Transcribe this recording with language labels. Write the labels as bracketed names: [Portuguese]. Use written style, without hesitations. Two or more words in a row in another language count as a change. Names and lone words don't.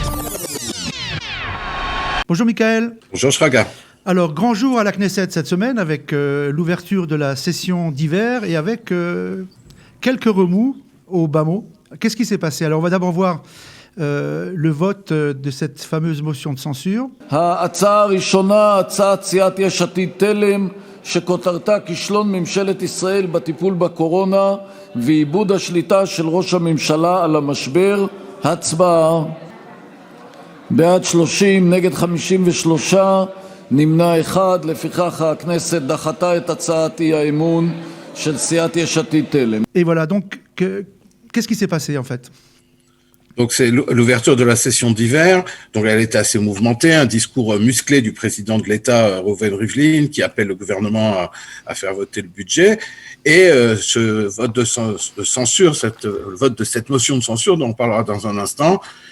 [French] Bonjour Michael. Bonjour Shraga. Alors, grand jour à la Knesset cette semaine avec l'ouverture de la session d'hiver et avec quelques remous au bas mot. Qu'est-ce qui s'est passé? Alors, on va d'abord voir le vote de cette fameuse motion de censure. [Hebrew] ההצעה הראשונה, הצעת סיעת יש עתיד תלם, שכותרתה כישלון ממשלת ישראל בטיפול בקורונה ואיבוד השליטה של ראש הממשלה על המשבר. הצבעה. בעד 30, נגד 53, נמנע אחד. לפיכך הכנסת דחתה את הצעת האי-אמון של סיעת יש עתיד תלם. [French] Et voilà, donc, qu'est-ce qui s'est passé en fait? Donc c'est l'ouverture de la session d'hiver, donc elle était assez mouvementée, un discours musclé du président de l'État, Reuven Rivlin, qui appelle le gouvernement à faire voter le budget, et ce vote de censure, le vote de cette motion de censure dont on parlera dans un instant,